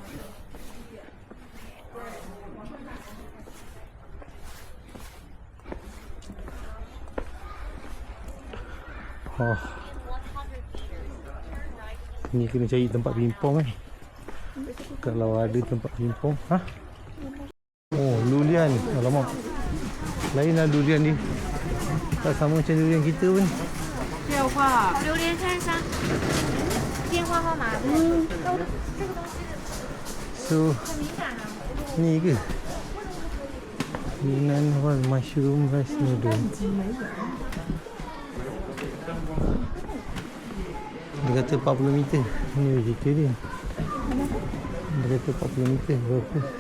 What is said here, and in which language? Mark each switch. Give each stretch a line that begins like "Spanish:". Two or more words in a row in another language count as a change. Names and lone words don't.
Malay: Ni kena cari tempat pimpong kan. Kalau ada tempat pimpong. Oh, durian. Alamak. Lain lah durian dia. Tak sama macam durian kita pun.
Chinese: 榴莲33，电话号码。
Malay: So, ni ke?
English: Yunan wal mushroom rice noodle.
Malay: Dia kata 40 meter. Ni vegetarian. Dia kata 40 meter. Berapa?